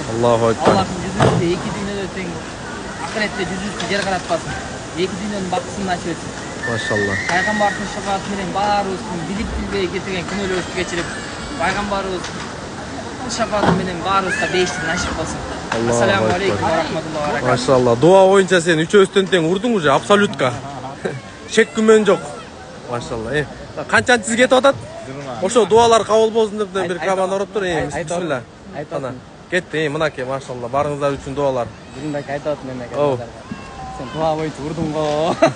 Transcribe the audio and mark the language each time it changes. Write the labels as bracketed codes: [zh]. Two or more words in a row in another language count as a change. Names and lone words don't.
[ar] الله أكبر. [ky] Аллахтын жүзүбүздү эки дүйнөдө тең, акыретте жүзүбүздү жер каратпасын. Эки дүйнөнүн бактысын насип этсин. Машалла. Пайгамбардын шафааты менен баарыбыздын билип билбей кетирген күнөөлөрүбүздү кечирип, пайгамбарыбыз шафааты менен баарыбызга бейиштик насип болсун. [ar] السلام عليكم ورحمة الله وبركاته. [ky] Машалла. Дуа боюнча сен үчөөбүздөн тең урдуң уже абсолютка. Шек күмөн жок. Машалла. Канчанчысы кетип атат? Ошо дуалар кабыл болсун деп бир кабан ороп тур. Бисмилла. Ана кетти. Мынакей, машалла. Барыңыздар үчүн дуалар. Бүгүндө айтып атам мен. Сен дуа боюнча урдуң го.